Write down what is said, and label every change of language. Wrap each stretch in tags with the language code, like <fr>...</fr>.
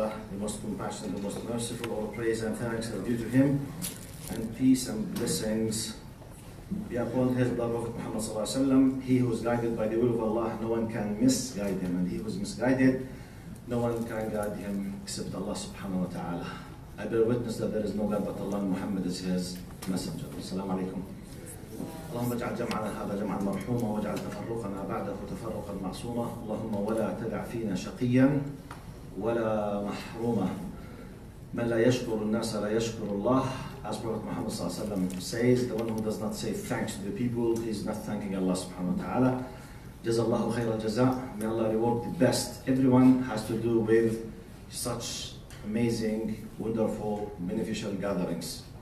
<en>the most compassionate, the most merciful. All praise and thanks are due to Him, and peace and blessings be upon His beloved Muhammad sallallahu alaihi wasallam. He who is guided by the will of Allah, no one can misguide him, and he who is misguided, no one can guide him except Allah subhanahu wa ta'ala. I bear witness that there is no God but Allah, and Muhammad is His messenger.</en> <ar>Assalamu alaikum. اللهم اجعل جمعنا هذا جمعا مرحوما واجعل تفرقنا بعده تفرقا معصوما اللهم ولا تدع فينا شقيا ولا محروما من لا يشكر الناس لا يشكر الله.</ar> <en>As Prophet Muhammad sallallahu alaihi wasallam says, the one who does not say thanks to the people, he is not thanking Allah subhanahu wa ta'ala.</en> <ar>Jazallahu khair al-jaza.</ar> <en>May Allah reward the best. Everyone has to do with such amazing, wonderful, beneficial gatherings.</en>